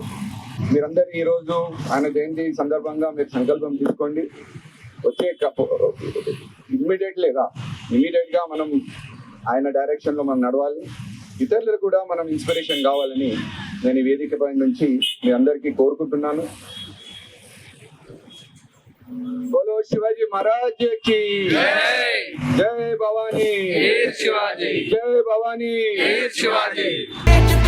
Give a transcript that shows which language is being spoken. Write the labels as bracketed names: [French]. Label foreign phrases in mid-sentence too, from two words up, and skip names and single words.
[Telugu] మీరందరూ ఈరోజు ఆయన జయంతి సందర్భంగా మీరు సంకల్పం తీసుకోండి. వచ్చే ఇమ్మీడియట్ గా మనం ఆయన డైరెక్షన్ లో మనం నడవాలి. ఇతరులకు కూడా మనం ఇన్స్పిరేషన్ కావాలని నేను ఈ వేదిక పై నుంచి మీ అందరికీ కోరుకుంటున్నాను. [Hindi] बोलो शिवाजी महाराज की जय जय भवानी वीर शिवाजी जय भवानी वीर शिवाजी।